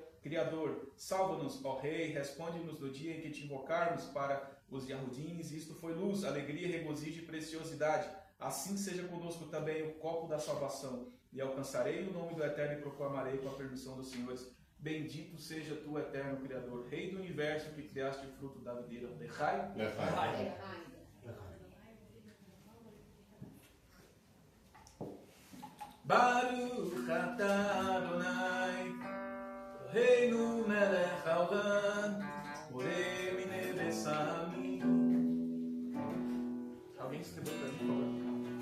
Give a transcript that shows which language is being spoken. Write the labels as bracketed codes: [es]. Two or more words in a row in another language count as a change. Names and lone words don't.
[pt] Criador, salva-nos, ó Rei, responde-nos no dia em que te invocarmos para os Yahudins. Isto foi luz, alegria, regozijo e preciosidade. Assim seja conosco também o copo da salvação. E alcançarei o nome do Eterno e proclamarei com a permissão dos senhores. Bendito seja tu, Eterno Criador, Rei do Universo, que criaste o fruto da videira. Lechai. [he] ברוך אתה אדוני Reino מלך העולם בורא מיני בשמים. [pt] Alguém distribui para mim, por favor?